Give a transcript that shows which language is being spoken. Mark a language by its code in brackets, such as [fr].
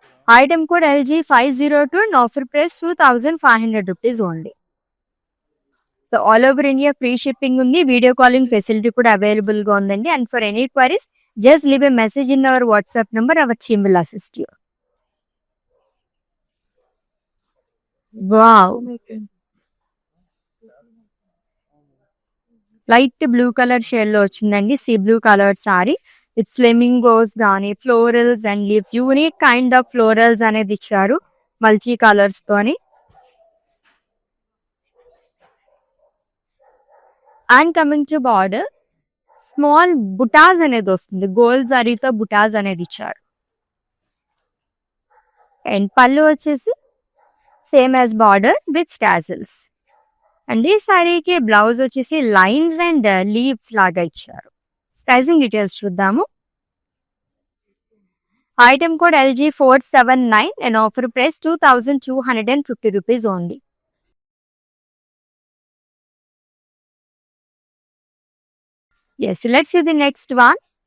[en] Item code LG502 and offer price 2500 rupees only. [te] So all over India free shipping ఉంది. Video calling facility కూడా available గా ఉందండి. [en] And for any queries just leave a message in our WhatsApp number. Our team will assist you. [te] Wow, light blue colour shade లో వచ్చిందండి. Sea blue colour sorry with flamingos కానీ florals and leaves, unique kind of florals అనేది ఇచ్చారు multi colours తోని. And coming to border, small బుటాస్ అనేది వస్తుంది. Gold జరీతో బుటాస్ అనేది ఇచ్చారు. అండ్ పళ్ళు వచ్చేసి same as border with tassels. And ఈ సారీకి బ్లౌజ్ వచ్చేసి లైన్స్ అండ్ లీవ్స్ లాగా ఇచ్చారు. ప్రైజింగ్ డీటెయిల్స్ చూద్దాము. [en] Item code LG479 and offer price 2250 rupees only. Yes, let's see the next one.